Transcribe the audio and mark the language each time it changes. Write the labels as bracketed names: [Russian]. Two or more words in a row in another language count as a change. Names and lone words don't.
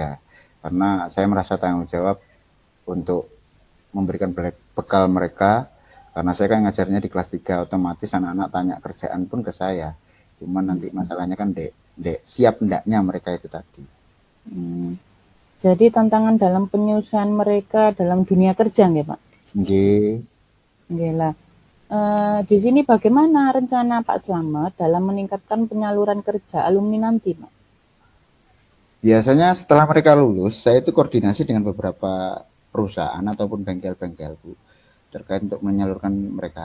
[Indonesian] Karena saya merasa tanggung jawab untuk memberikan bekal mereka, karena saya kan ngajarnya di kelas 3, otomatis anak-anak tanya kerjaan pun ke saya. Cuman nanti masalahnya kan dek siap ndaknya mereka itu tadi. Mmm, jadi tantangan dalam penyusuan mereka dalam dunia kerja nggih, Pak? Nggih. Nggih lah, di sini bagaimana rencana Pak Slamet dalam meningkatkan penyaluran kerja alumni nanti, Pak? Biasanya setelah mereka lulus, saya itu koordinasi dengan beberapa perusahaan ataupun bengkel-bengkel, Bu, terkait untuk menyalurkan mereka.